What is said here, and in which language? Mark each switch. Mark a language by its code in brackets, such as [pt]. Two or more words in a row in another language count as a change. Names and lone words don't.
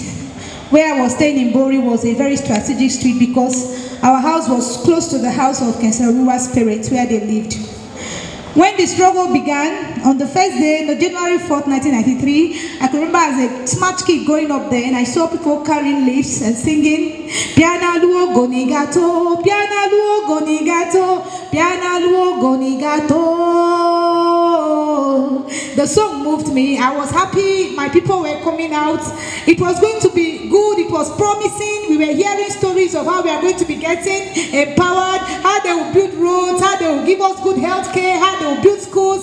[en] Where I was staying in Bori was a very strategic street because our house was close to the house of Kensaruwa's parents where they lived. When the struggle began, on the first day, on January 4th, 1993, I can remember as a smart kid going up there and I saw people carrying leaves and singing, [ogo] Piana luo gonigato, piana luo gonigato, piana luo gonigato. [en] The song moved me. I was happy. My people were coming out. It was going to be good. It was promising. We were hearing stories of how we are going to be getting empowered, how they will build roads, how they will give us good health care, how they will build schools.